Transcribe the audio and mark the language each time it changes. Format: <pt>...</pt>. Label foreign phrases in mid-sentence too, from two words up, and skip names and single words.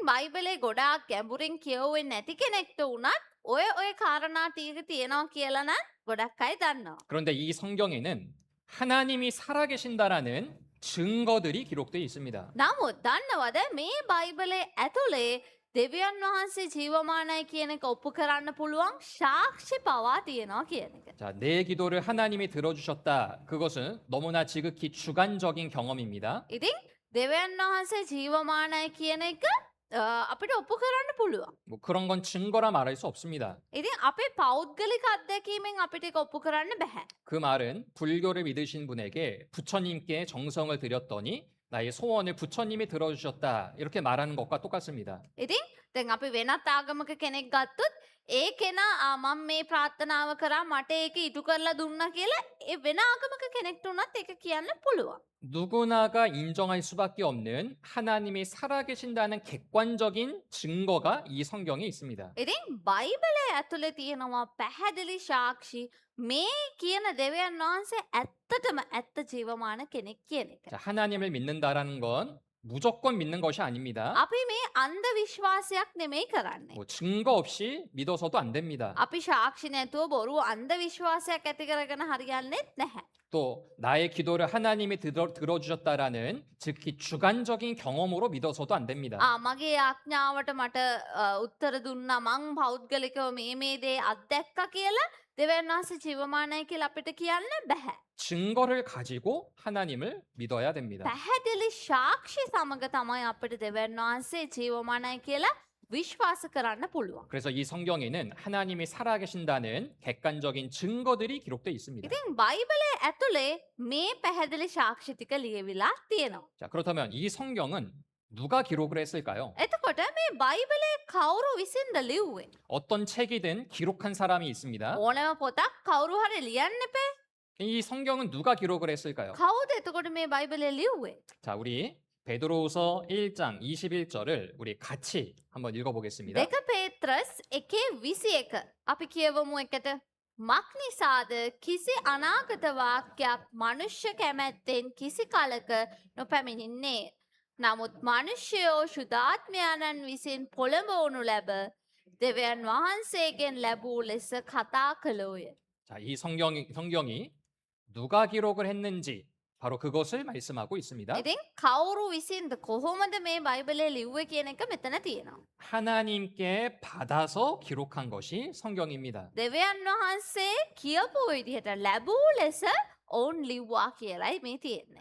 <si>ඉතින් බයිබලේ ගොඩාක් ගැඹුරින් කියවෙන්නේ නැති කෙනෙක්ට උනත් ඔය කාරණා ටික තියෙනවා කියලා නම් ගොඩක් අය දන්නවා.</si> <ko>그런데 이 성경에는 하나님이 살아계신다라는 증거들이 기록되어 있습니다.</ko> <si>නමුත් දන්නවද මේ බයිබලේ ඇතුලේ දෙවියන් වහන්සේ ජීවමානයි කියන එක ඔප්පු කරන්න පුළුවන් සාක්ෂි පවා තියෙනවා කියන එක.</si> <ko>자, 내 기도를 하나님이 들어주셨다. 그것은 너무나 지극히 주관적인 경험입니다.</ko> <si>ඉතින් දෙවියන් වහන්සේ ජීවමානයි කියන එක අපිට ඔප්පු කරන්න පුළුවන්.</si> <ko>뭐 그런 건 증거라 말할 수 없습니다.</ko> <si>ඉතින් අපේ පෞද්ගලික අත්දැකීමෙන් අපිට ඒක ඔප්පු කරන්න බෑ.</si> <ko>그 말은 불교를 믿으신 분에게 부처님께 정성을 드렸더니 나의 소원을 부처님이 들어주셨다. 이렇게 말하는 것과 똑같습니다.</ko> <si>ඉතින් දැන් අපි වෙනත් ආගමක කෙනෙක් ගත්තොත් ඒ කෙනා මම මේ ප්‍රාර්ථනාව කරා මට ඒක ඉටු කරලා දුන්නා කියලා ඒ වෙන ආගමක කෙනෙක්ට උනත් ඒක කියන්න පුළුවන්.</si> <ko>누구나가 인정할 수밖에 없는 하나님이 살아계신다는 객관적인 증거가 이 성경에 있습니다.</ko> <si>ඉතින් බයිබලය ඇතුලේ තියෙනවා පැහැදිලි සාක්ෂි මේ කියන දෙවියන් වහන්සේ ඇත්තටම ඇත්ත ජීවමාන කෙනෙක් කියන එක.</si> <ko>자, 하나님을 믿는다라는 건 무조건 믿는 것이 아닙니다.</ko> <si>අපි මේ අන්ධ විශ්වාසයක් නෙමෙයි කරන්නේ.</si> <ko>뭐 증거 없이 믿어서도 안 됩니다.</ko> <si>අපි සාක්ෂි නැතුව බොරු අන්ධ විශ්වාසයක් ඇති කරගෙන හරියන්නේත් නැහැ.</si> <ko>또 나의 기도를 하나님이 들어주셨다라는 즉히 주관적인 경험으로 믿어서도 안 됩니다.</ko> <si>මගේ ආඥාවට මට උත්තර දුන්නා මං පෞද්ගලිකව මේ දේ අත්දැක්කා කියලා දෙවියන් වහන්සේ ජීවමානයි කියලා අපිට කියන්න බෑ.</si> <ko>증거를 가지고 하나님을 믿어야 됩니다.</ko> <si>පැහැදිලි සාක්ෂි සමග තමයි අපිට දෙවියන් වහන්සේ ජීවමානයි කියලා විශ්වාස කරන්න පුළුවන්.</si> <ko>그래서 이 성경에는 하나님이 살아계신다는 객관적인 증거들이 기록되어 있습니다.</ko> <si>ඉතින් බයිබලයේ ඇතුලේ මේ පැහැදිලි සාක්ෂි ටික ලියවිලා තියෙනවා.</si> <ko>자, 그렇다면 이 성경은 누가 기록을 했을까요?</ko> <si>එතකොට මේ බයිබලයේ කවුරු විසින්ද ලිව්වේ?</si> <ko>어떤 책이든 기록한 사람이 있습니다.</ko> <si>ඕනෑම පොතක් කවුරු හරි ලියන්න එපේ.</si> <ko>이 성경은 누가 기록을 했을까요?</ko> <si>කවුද එතකොට මේ බයිබලයේ ලිව්වේ?</si> <ko>자, 우리 베드로후서 1장 21절을 우리 같이 한번 읽어보겠습니다.</ko> <si>දෙක පේත්‍රස් 1:21 අපි කියවමු එකට. මක් නිසාද කිසි අනාගත වාක්‍යයක් මනුෂ්‍ය කැමැත්තෙන් කිසි කලක නොපැමිණින්නේ. නමුත් මනුෂ්‍යයෝ ශුද්ධාත්මයන්න් විසින් පොළඹවනු ලැබ දෙවියන් වහන්සේගෙන් ලැබූ ලෙස කතා කළෝය.</si> <ko>자, 이 성경이 누가 기록을 했는지 바로 그것을 말씀하고 있습니다.</ko> <si>ඉතින් කවුරු විසින්ද කොහොමද මේ බයිබලයේ ලිව්වේ කියන එක මෙතන තියෙනවා.</si> <ko>하나님께 받아서 기록한 것이 성경입니다.</ko> <si>දෙවියන් වහන්සේ කියපු විදිහට ලැබූ ලෙස ඔවුන් ලිව්වා කියලායි මේ තියෙන්නේ.</si>